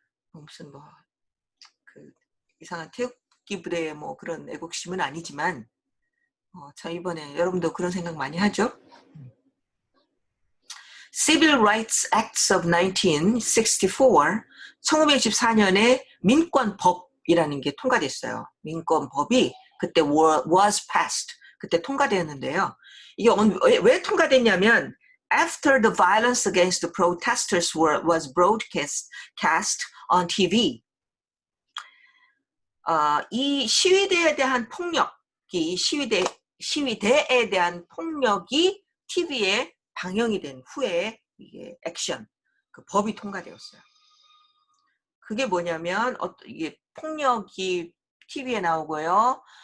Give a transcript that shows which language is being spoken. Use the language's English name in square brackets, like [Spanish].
[Korean] 무슨 그 이상한 태극기 부대의 그런 애국심은 아니지만 저 이번에 여러분도 그런 생각 많이 하죠? Civil Rights Acts of 1964, 1964년에 민권법이라는 게 통과됐어요. 민권법이 그때 [English] was passed, [Korean] 그때 통과되었는데요. 이게 왜 통과됐냐면 [English] after the violence against the protesters was broadcast on TV. [Korean] 이 시위대에 대한 폭력이 시위대에 대한 폭력이 TV에 방영이 된 후에 이게 액션, 그 법이 통과되었어요. 그게 뭐냐면 이게 폭력이 TV에 나오고요.